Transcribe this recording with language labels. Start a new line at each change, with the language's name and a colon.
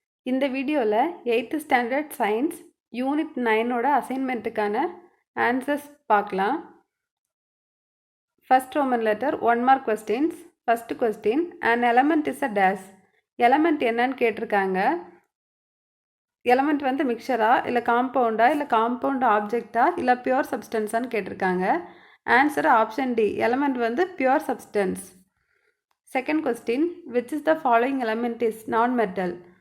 Tamil: இந்த வீடியோவில் 8th standard science unit 9ஓட அசைன்மெண்ட்டுக்கான answers பார்க்கலாம்.
English: First Roman letter 1 mark questions. First question, an element is a dash.
Tamil: Element என்னன்னு கேட்டிருக்காங்க. Element வந்து மிக்சரா இல்லை காம்பவுண்டா இல்லை காம்பவுண்ட் ஆப்ஜெக்டா இல்லை பியூர் சப்ஸ்டன்ஸான்னு கேட்டிருக்காங்க. ஆன்சர் ஆப்ஷன் டி, எலமெண்ட் வந்து pure substance.
English: Second question, which is the following element is non metal.